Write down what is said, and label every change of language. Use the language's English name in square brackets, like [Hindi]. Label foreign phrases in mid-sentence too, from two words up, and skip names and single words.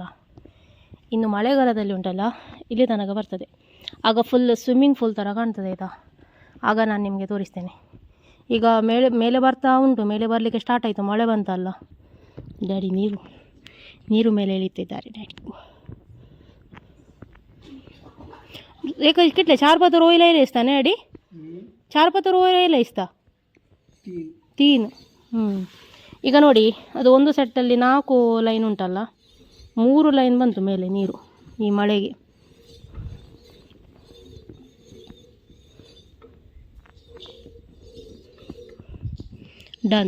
[Kannada] ಇನ್ನು ಮಳೆಗಾಲದಲ್ಲಿ ಉಂಟಲ್ಲ, ಇಲ್ಲಿ ತನಕ ಬರ್ತದೆ. ಆಗ [English] full swimming pool [Kannada] ಥರ ಕಾಣ್ತದೆ ಆಯಿತಾ. ಆಗ ನಾನು ನಿಮಗೆ ತೋರಿಸ್ತೇನೆ. ಈಗ ಮೇಲೆ ಬರ್ತಾ ಉಂಟು, ಮೇಲೆ ಬರಲಿಕ್ಕೆ ಸ್ಟಾರ್ಟ್ ಆಯಿತು, ಮಳೆ ಬಂತಲ್ಲ. ಡ್ಯಾಡಿ ನೀರು ಮೇಲೆ ಇಳಿತಿದ್ದಾರೆ ಡ್ಯಾಡಿ. [Konkani] एक कितले 4-5 रोयला इसता ना डॅडी? 4-5 रोयला इसता 3. [Kannada] ಈಗ ನೋಡಿ, ಅದು ಒಂದು ಸೆಟ್ಟಲ್ಲಿ 4 ಲೈನ್ ಉಂಟಲ್ಲ, 3 ಲೈನ್ ಬಂತು ಮೇಲೆ ನೀರು ಈ ಮಳೆಗೆ. ಡನ್.